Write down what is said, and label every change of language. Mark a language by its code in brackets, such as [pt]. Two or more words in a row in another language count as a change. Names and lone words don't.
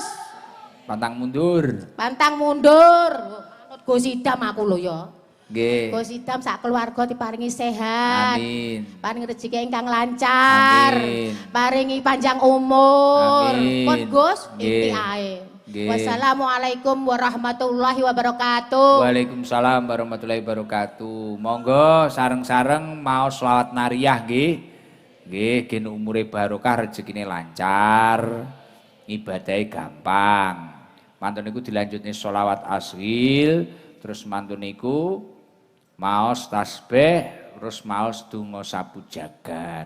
[jv] Pantang mundur. Pantang mundur. Manut Gus Idam aku lho ya. Nggih. Gus Idam sak keluarga diparingi sehat. Amin. Paringi rezeki ingkang lancar. Amin. Paringi panjang umur. Amin. Pun Gus, inti Nggih. ae. Nggih. [ar] والسلام عليكم ورحمة الله وبركاته. وعليكم السلام ورحمة الله وبركاته. [jv] Monggo sareng-sareng mau selawat nariyah nggih. Nggih, gen umure barokah, rezekine lancar. Ibadahe gampang. Mantun niku dilanjutne sholawat aswil, terus mantun niku maos tasbih, terus maos donga sapu jagat.